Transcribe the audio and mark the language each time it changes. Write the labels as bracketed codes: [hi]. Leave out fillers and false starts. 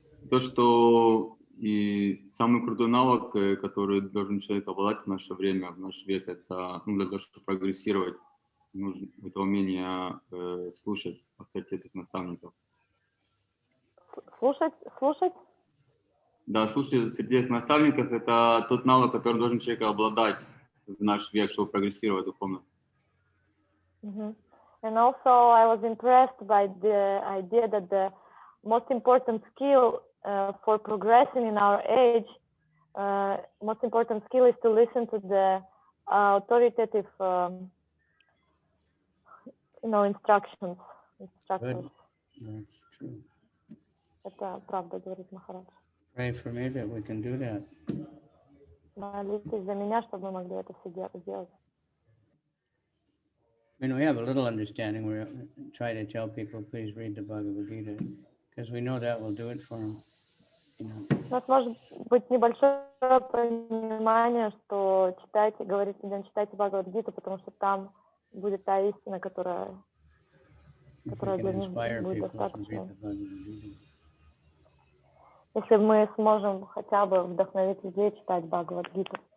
[ru] То, что и самый крутой навык, который должен человек обладать в наше время, в наш век, это для того, чтобы прогрессировать, нужно это умение слушать авторитетных наставников. Слушать? Да, слушать авторитетных наставников – это тот навык, который должен человек обладать в наш век, чтобы прогрессировать духовно. [en] And also I was impressed by the idea that the most important skill for progressing in our age, most important skill is to listen to the authoritative, instructions. Good. That's true. [ru] Это правда, говорит Махарадж. [en] Pray for me that we can do that. [ru] Молитесь за меня, чтобы мы могли это все сделать. [en] I mean, we have a little understanding. We try to tell people, please read the Bhagavad-gita, because we know that will do it for them. [ru] У нас может быть небольшое понимание, что говорит людям, читайте Бхагавад-гиту, потому что там будет та истина, которая для них будет достаточно. Если мы сможем хотя бы вдохновить людей читать Бхагавад-гиту.